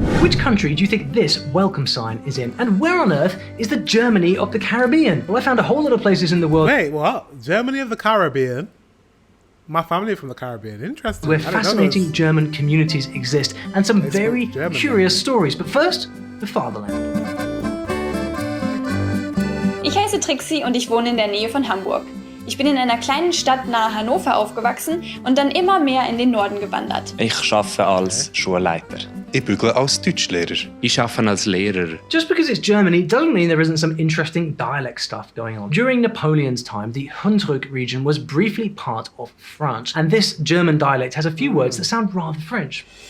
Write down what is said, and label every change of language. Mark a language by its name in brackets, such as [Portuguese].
[English] Which country do you think this welcome sign is in? And where on earth is the Germany of the Caribbean? Well, I found a whole lot of places in the world. Wait, what? Germany of the Caribbean? My family from the Caribbean. Interesting. Where fascinating German communities exist and some very curious stories. But first, the fatherland. [German] Ich heiße Trixie und ich wohne in der Nähe von Hamburg. Ich bin in einer kleinen Stadt nahe Hannover aufgewachsen und dann immer mehr in den Norden gewandert. Ich arbeite als Schulleiter. Ich bügle als Deutschlehrer. Ich arbeite als Lehrer. [English] Just because it's Germany doesn't mean there isn't some interesting dialect stuff going on. During Napoleon's time, the Hunsrück region was briefly part of France, and this German dialect has a few words that sound rather French.